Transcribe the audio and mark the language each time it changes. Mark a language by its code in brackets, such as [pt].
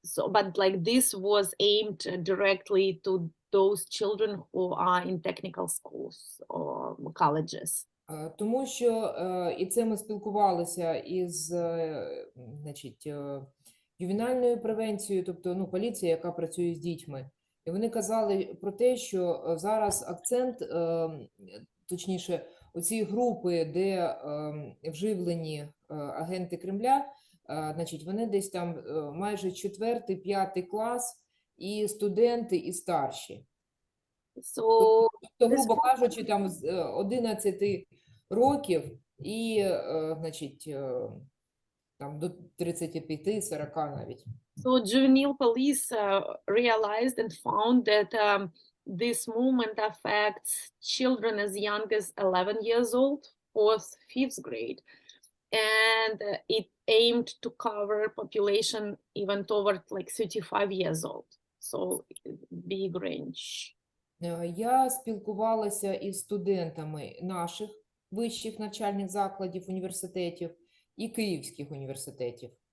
[en] But like this was aimed directly to those children who are in technical schools or colleges. [uk] Тому що, і це ми спілкувалися із, значить, ювенальною превенцією, тобто, поліція, яка працює з дітьми. І вони казали про те, що зараз акцент, точніше, оці групи, де вживлені агенти Кремля, значить, вони десь там майже 4-5 клас, і студенти, і старші. Тобто, грубо кажучи, там з 11 років і, значить, там до 35-40 навіть. [en] So juvenile police realized and found that this movement affects children as young as 11 years old, 4th, 5th grade. And it aimed to cover population even toward like 35 years old. So big range. [uk] Я спілкувалася із студентами наших вищих навчальних закладів, університетів і київських університетів.